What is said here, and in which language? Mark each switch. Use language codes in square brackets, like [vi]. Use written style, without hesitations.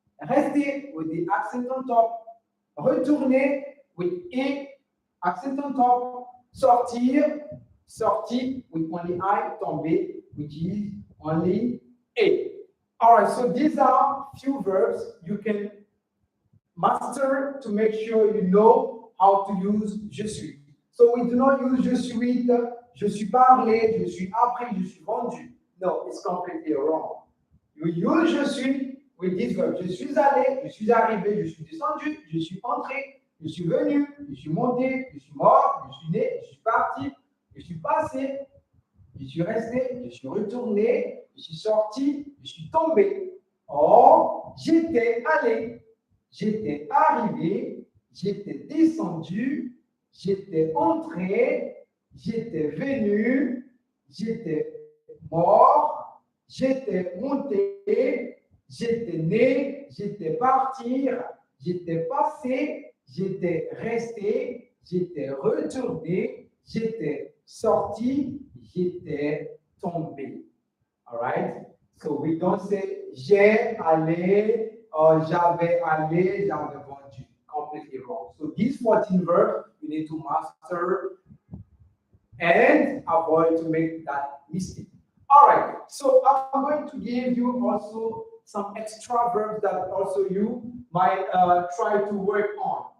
[en] Rester with the accent on top. Retourner with e, accent on top. Sortir, sorti with only I, tomber, which is only a. All right, so these are few verbs you can master to make sure you know how to use je suis. So we do not use [fr] je suis, je suis parlé, je suis appris, je suis vendu. [en] No, it's completely wrong. You use je suis with this verb. [fr] Je suis allé, je suis arrivé, je suis descendu, je suis entré, je suis venu, je suis monté, je suis mort, je suis né, je suis parti, je suis passé, je suis resté, je suis retourné, je suis sorti, je suis tombé. Or, j'étais allé, j'étais arrivé, j'étais descendu, j'étais entré, j'étais venu, j'étais mort, j'étais monté, j'étais né, j'étais partir, j'étais passé, j'étais resté, j'étais retourné, j'étais sorti, j'étais tombé. [en] All right? So we don't say [fr] j'ai allé or j'avais allé, j'avais vendu. [en] Completely wrong. So these 14 verbs you need to master and avoid to make that mistake. All right, so I'm going to give you also some extra verbs that also you might try to work on.